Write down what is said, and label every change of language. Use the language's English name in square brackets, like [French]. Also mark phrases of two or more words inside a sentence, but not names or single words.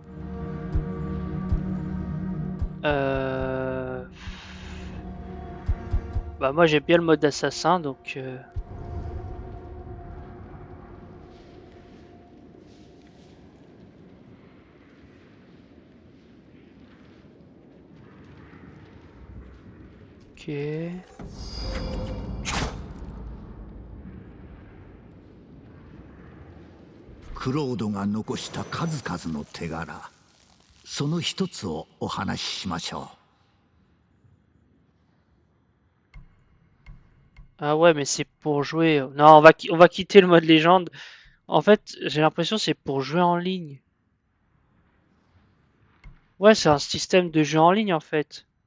[French] Bah moi j'aime bien le mode assassin donc ok. [Japanese] Claude が残した数々の手柄、その一つをお話ししましょう。 [French] Ah ouais mais c'est pour jouer. Non on va quitter le mode légende. En fait j'ai l'impression c'est pour jouer en ligne. Ouais c'est un système de jeu en ligne en fait.